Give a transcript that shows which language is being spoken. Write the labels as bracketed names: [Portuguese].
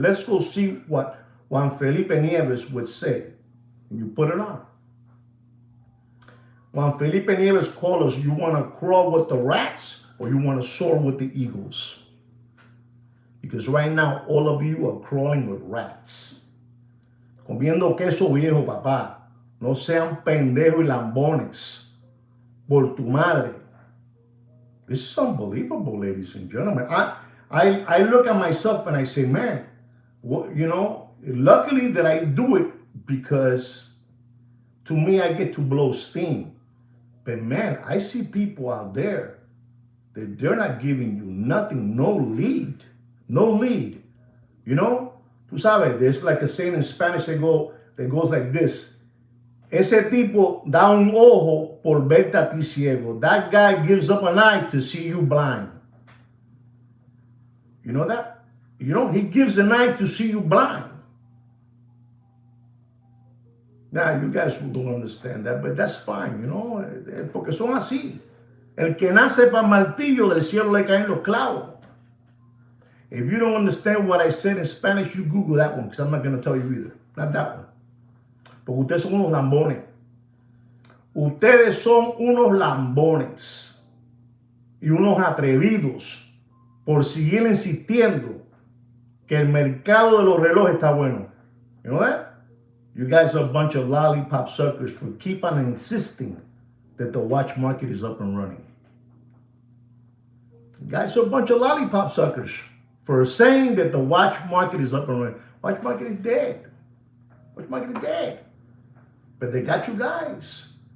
[English] Let's go see what Juan Felipe Nieves would say. You put it on. Juan Felipe Nieves called us, you want to crawl with the rats or you want to soar with the eagles? Because right now, all of you are crawling with rats. [Spanish] Comiendo queso viejo, papá. No sean pendejos y lambones. Por tu madre. [English] This is unbelievable, ladies and gentlemen. I look at myself and I say, man, you know, luckily that I do it because to me, I get to blow steam. But man, I see people out there that they're not giving you nothing, no lead. No lead. You know? [Spanish] Tú sabes, [English] there's like a saying in Spanish that goes like this. [Spanish] Ese tipo da un ojo por verte a ti ciego. [English] That guy gives up an eye to see you blind. You know that? You know, he gives an eye to see you blind. Now, you guys don't understand that, but that's fine, you know, [Spanish] porque son así. El que nace pa' martillo, del cielo le caen los clavos. [English] If you don't understand what I said in Spanish, you Google that one, because I'm not going to tell you either. Not that one. [Spanish] Porque ustedes son unos lambones. Ustedes son unos lambones. Y unos atrevidos por seguir insistiendo que el mercado de los relojes está bueno. [English] You know that? You guys are a bunch of lollipop suckers for keep on insisting that the watch market is up and running. You guys are a bunch of lollipop suckers for saying that the watch market is up and running. Watch market is dead. Watch market is dead. But they got you guys.